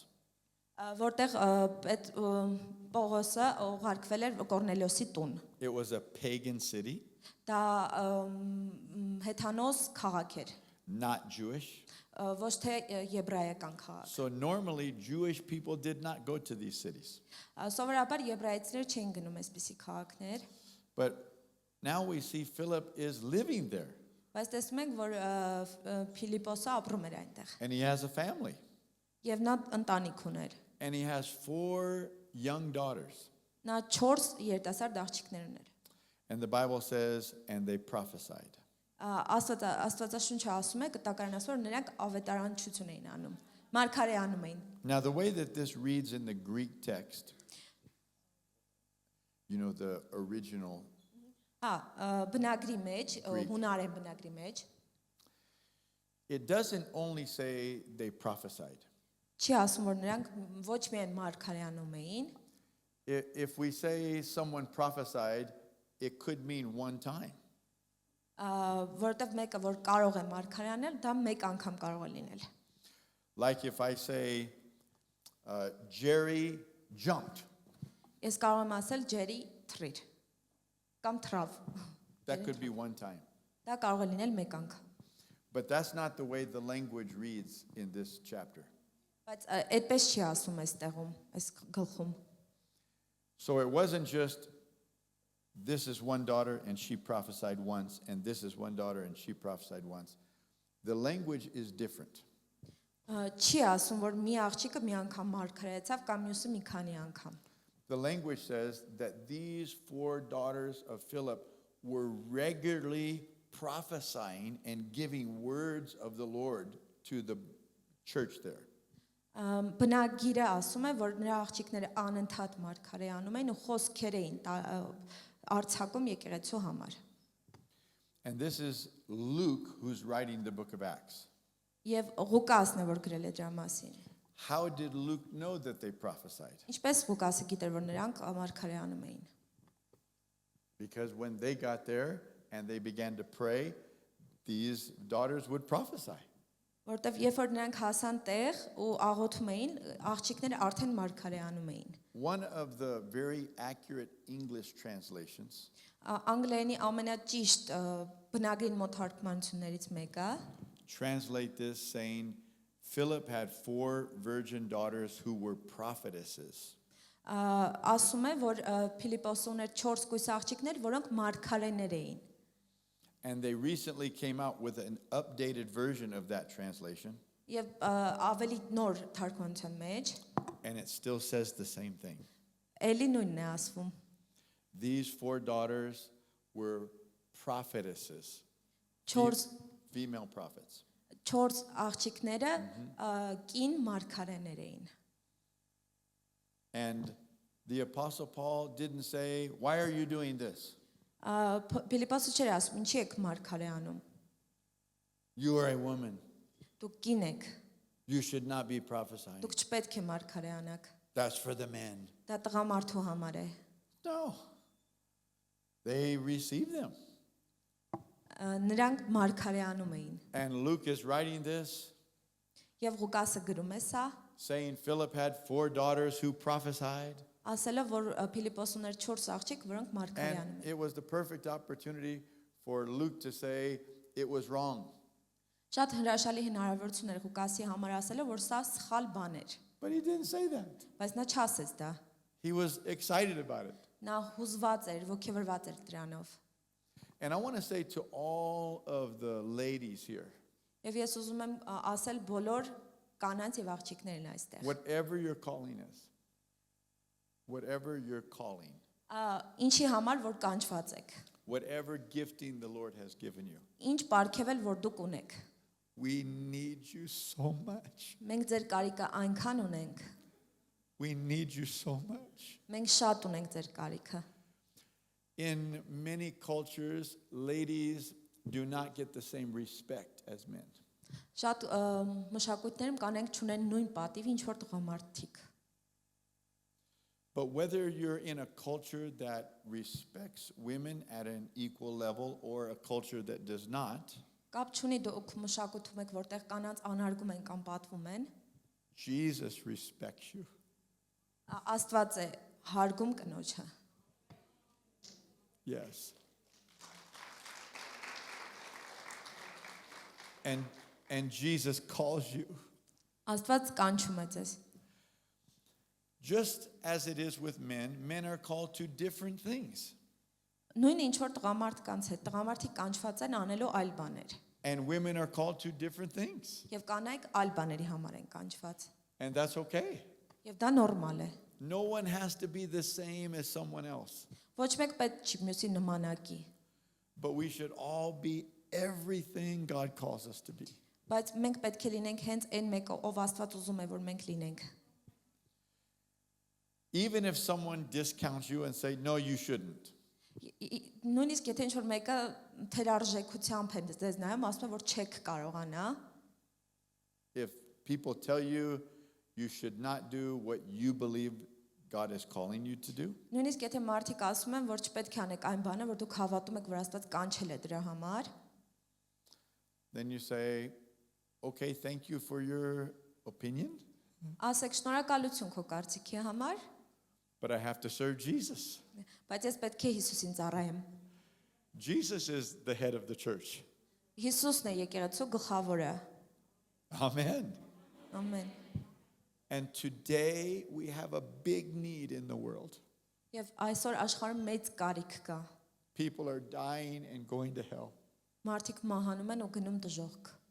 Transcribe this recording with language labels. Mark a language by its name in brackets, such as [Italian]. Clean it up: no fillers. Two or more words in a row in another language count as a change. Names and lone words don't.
[Armenian] որտեղ Պողոսը ուղարկվել էր Կորնելիոսի տուն։ [English] It was a pagan city, [Armenian] Դա հեթանոս քաղաք էր, [English] not Jewish. [Armenian] ոչ թե եբրայական քաղաք։ [English] So normally, Jewish people did not go to these cities. [Armenian] Սովորաբար եբրայեցիներ չէին գնում այսպիսի քաղաքներ, [English] But now we see Philip is living there, [Armenian] բայց տեսնում ենք, որ Փիլիպոսը ապրում էր այնտեղ, [English] and he has a family, [Armenian] եւ նա ընտանիք ուներ։ [English] and he has 4 young daughters. [Armenian] Նա 4 երիտասարդ աղջիկներ ուներ։ [English] And the Bible says, and they prophesied. [Armenian] Աստվածաշունչը ասում է, կտակարան ասում որ նրանք ավետարանչություն էին անում, մարգարեանում էին։ [English] Now, the way that this reads in the Greek text, you know, the original, [Armenian] Բնագրի մեջ, [English] Greek. [Armenian] հունարեն բնագրի մեջ, [English] it doesn't only say they prophesied. [Armenian] չի ասում որ նրանք ոչ միայն մարգարեանում էին, [English] If we say someone prophesied, it could mean one time. [Armenian] որտեղ մեկը որ կարող է մարգարեանել, դա մեկ անգամ կարող է լինել։ [English] Like if I say, Jerry jumped. [Armenian] Ես կարող եմ ասել ջերի թրիր կամ թրավ։ [English] That could be one time. [Armenian] Դա կարող է լինել մեկ անգամ։ [English] But that's not the way the language reads in this chapter. [Armenian] Բայց այդպես չի ասում այս տեղում, այս գլխում։ [English] So it wasn't just, this is one daughter and she prophesied once, and this is one daughter and she prophesied once. The language is different. [Armenian] Չի ասում որ մի աղջիկը մի անգամ մարգարեացավ կամ մյուսը մի քանի անգամ։ [English] The language says that these 4 daughters of Philip were regularly prophesying and giving words of the Lord to the church there. [Armenian] Բնագիրը ասում է որ նրա աղջիկները անընդհատ մարգարեանում էին ու խոսքեր էին արձակում եկեղեցու համար։ [English] And this is Luke who's writing the book of Acts. [Armenian] Եվ Ղուկասն է որ գրել է դրա մասին։ [English] How did Luke know that they prophesied? [Armenian] Ինչպես Ղուկասը գիտեր որ նրանք մարգարեանում էին։ [English] Because when they got there and they began to pray, these daughters would prophesy. [Armenian] Որտեվ երբ որ նրանք հասան տեղ ու աղոթում էին, աղջիկները արդեն մարգարեանում էին։ [English] One of the very accurate English translations [Armenian] Անգլերենի ամենաճիշտ բնագրին մոտ թարգմանություններից մեկը [English] translate this saying, Philip had 4 virgin daughters who were prophetesses. [Armenian] ասում է որ Փիլիպոսը ուներ 4 կույս աղջիկներ, որոնք մարգարեներ էին։ [English] And they recently came out with an updated version of that translation, [Armenian] Եվ ավելի նոր թարգմանության մեջ [English] and it still says the same thing. [Armenian] էլի նույնն է ասվում։ [English] These 4 daughters were prophetesses, 4 female prophets. [Armenian] 4 աղջիկները կին մարգարեներ էին։ [English] And the Apostle Paul didn't say, why are you doing this? [Armenian] Փիլիպոսը չէր ասում, ինչի եք մարգարեանում։ [English] You are a woman. [Armenian] Դուք կին եք, [English] You should not be prophesying. [Armenian] դուք չպետք է մարգարեանաք։ [English] That's for the men. [Armenian] Դա տղամարդու համար է։ [English] No. They received them. [Armenian] Նրանք մարգարեանում էին։ [English] And Luke is writing this, [Armenian] Եվ Ղուկասը գրում է սա, [English] saying Philip had 4 daughters who prophesied. [Armenian] ասելով որ Փիլիպոս ուներ 4 աղջիկ, որոնք մարգարեանում [English] And [Armenian] էին։ [English] it was the perfect opportunity for Luke to say it was wrong. [Armenian] Շատ հրաշալի հնարավորություն էր Ղուկասի համար ասելով, որ սա սխալ բան էր, [English] But he didn't say that. [Armenian] բայց նա չասեց դա։ [English] He was excited about it. [Armenian] Նա հուզված էր, ոգևորված էր դրանով։ [English] And I want to say to all of the ladies here, [Armenian] Եվ ես ուզում եմ ասել բոլոր կանանց եւ աղջիկներին այստեղ։ [English] whatever your calling is, whatever your calling, [Armenian] Ինչի համար որ կանչված եք, [English] whatever gifting the Lord has given you, [Armenian] ինչ պարգևել որ դուք ունեք, [English] we need you so much. [Armenian] մենք ձեր կարիքը այնքան ունենք, [English] We need you so much. [Armenian] Մենք շատ ունենք ձեր կարիքը։ [English] In many cultures, ladies do not get the same respect as men. [Armenian] Շատ մշակույթներում կանենք չունեն նույն պատիվ ինչ որ տղամարդիկ։ [English] But whether you're in a culture that respects women at an equal level or a culture that does not, [Armenian] Կապ չունի դուք մշակույթում եք, որտեղ կանանց անարգում են կամ պատվում են, [English] Jesus respects you. [Armenian] Աստված է հարգում կնոջը։ [English] Yes. And Jesus calls you. [Armenian] Աստված կանչում է ձեզ։ [English] Just as it is with men, men are called to different things. [Armenian] Նույն ինչ որ տղամարդկանց հետ, տղամարդիկ կանչված են անելու այլ բաներ։ [English] And women are called to different things. [Armenian] Եվ կանայք այլ բաների համար են կանչված։ [English] And that's okay. [Armenian] Եվ դա նորմալ է։ [English] No one has to be the same as someone else. [Armenian] Ոչ մեկ պետք չի մյուսի նմանակի, [English] But we should all be everything God calls us to be. [Armenian] բայց մենք պետք է լինենք հենց այն մեկը, ով Աստված ուզում է, որ մենք լինենք։ [English] Even if someone discounts you and say, no, you shouldn't. [Armenian] Նույնիսկ եթե ինչ-որ մեկը թերարժեքությամբ է ձեզ նայում, ասում է, որ չեք կարողանա, [English] If people tell you you should not do what you believe God is calling you to do, [Armenian] նույնիսկ եթե մարդիկ ասում են, որ չպետք է անեք այն բանը, որ դուք հավատում եք, որ Աստված կանչել է դրա համար, [English] then you say, okay, thank you for your opinion, [Armenian] ասեք շնորհակալություն քո կարծիքի համար, [English] but I have to serve Jesus. [Armenian] բայց ես պետք է Հիսուսին ծառայեմ։ [English] Jesus is the head of the church. [Armenian] Հիսուսն է եկեղեցու գլխավորը։ [English] Amen. [Armenian] Ամեն։ [English] And today we have a big need in the world. [Armenian] Եվ այսօր աշխարհում մեծ կարիք կա։ [English] People are dying and going to hell. [Armenian] Մարդիկ մահանում են ու գնում դժոխք։